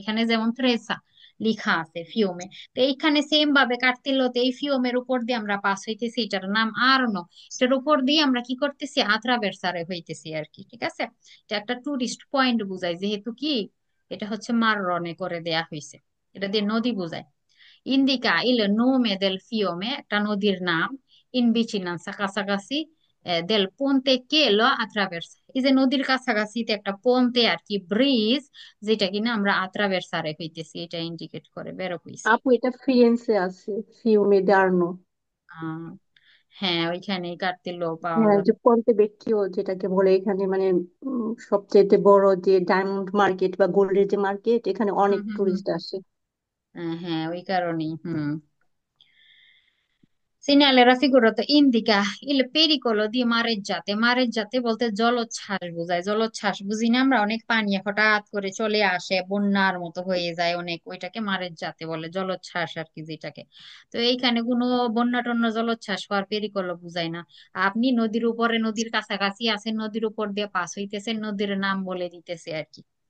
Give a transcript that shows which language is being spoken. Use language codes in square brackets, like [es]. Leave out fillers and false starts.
[bn] এখানে যেমন ত্রেসা লিখা আছে ফিওমে, তো এইখানে সেম ভাবে কার্তিলোতে এই ফিওমের উপর দিয়ে আমরা পাস হইতেছি, এটার নাম আরনো। এটার উপর দিয়ে আমরা কি করতেছি, আত্রাবেরসারে হইতেছি আর কি, ঠিক আছে। এটা একটা টুরিস্ট পয়েন্ট বুঝায়, যেহেতু কি এটা হচ্ছে মাররনে করে দেয়া হয়েছে, এটা দিয়ে নদী বুঝায়। [it] Indica il nome del fiume, [bn] একটা নদীর নাম, [it] in vicinanza, [bn] কাছাকাছি, [it] del ponte che lo attraversa। [bn] এই যে নদীর কাছাকাছিতে একটা পন্তে আর কি, ব্রিজ, যেটা কিনা আমরা আত্রাভেরসারে হইতেছি, এটা ইন্ডিকেট করে বেরো হইছি। আপু এটা ফিরেন্সে আছে, ফিউমে দাঁড়ানো। আহ হ্যাঁ, ওইখানেই কার্তিল পাওয়া হ্যাঁ, যাবে। যে পন্তে ভেক্কিও যেটাকে বলে এখানে, মানে সবচেয়ে বড় যে ডায়মন্ড মার্কেট বা গোল্ডের যে মার্কেট, এখানে হুম অনেক হুম হুম। টুরিস্ট আসে। হ্যাঁ ওই কারণেই। [it] Segnale raffigurato indica il pericolo di mareggiate। [bn] মারেজ্জাতে বলতে জলোচ্ছ্বাস বোঝায়। জলোচ্ছ্বাস বুঝি না আমরা, অনেক পানি হঠাৎ করে চলে আসে, বন্যার মতো হয়ে যায় অনেক, ওইটাকে মারেজ্জাতে বলে, জলোচ্ছ্বাস আর কি যেটাকে। তো এইখানে কোনো বন্যা টন্যা জলোচ্ছ্বাস হওয়ার পেরিকল বুঝায় না। আপনি নদীর উপরে, নদীর কাছাকাছি আছেন, নদীর উপর দিয়ে পাস হইতেছেন, নদীর নাম বলে দিতেছে আর কি।